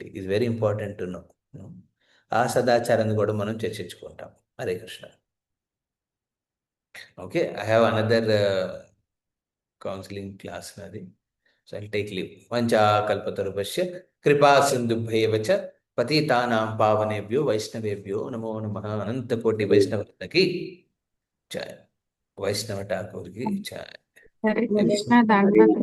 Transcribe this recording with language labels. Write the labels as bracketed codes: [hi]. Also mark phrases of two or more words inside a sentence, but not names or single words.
[te] ఇది [en] very important to know. [te] ఆ సదాచారాన్ని కూడా మనం చర్చించుకుంటాం. [sa] హరే కృష్ణ. [en] okay, I have another counselling class నాది. so I take leave. [sa] వంచా కల్పతరుభ్యశ్చ కృపా సింధుభ్యైవ చ పతితానాం పావనేభ్యో వైష్ణవేభ్యో నమో నమః. [te] అనంతకోటి వైష్ణవులకి జయ. వైష్ణవ ఠాకూర్కి జయ. [sa] హరే కృష్ణ. దండవత్